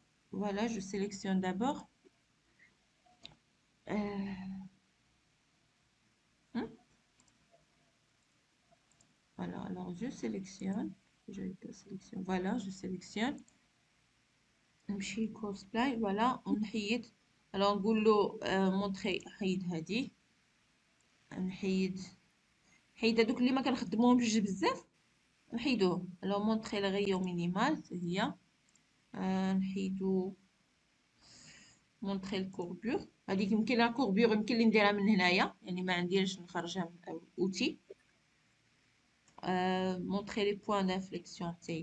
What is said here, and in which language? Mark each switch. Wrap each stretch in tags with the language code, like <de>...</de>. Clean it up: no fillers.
<fr>Voilà, je sélectionne d'abord. Voilà, alors je sélectionne. Voilà, je sélectionne.</fr> <ar>نمشي كوسبلاي voilà ونحيد. alors نقول له montrer حيد هذه نحيد هذوك اللي ما كنخدموهمش بزاف نحيدوهم.</ar> <fr>alors montrer le rayon minimal</fr> <ar>هي نحيدو</ar> <fr>montrer الكوربور.</fr> <ar>هذيك يمكن لها كوربور يمكن لي نديرها من هنايا يعني ما عنديش نخرجها من اوتي.</ar> <fr>montrer les points d'inflexion.</fr>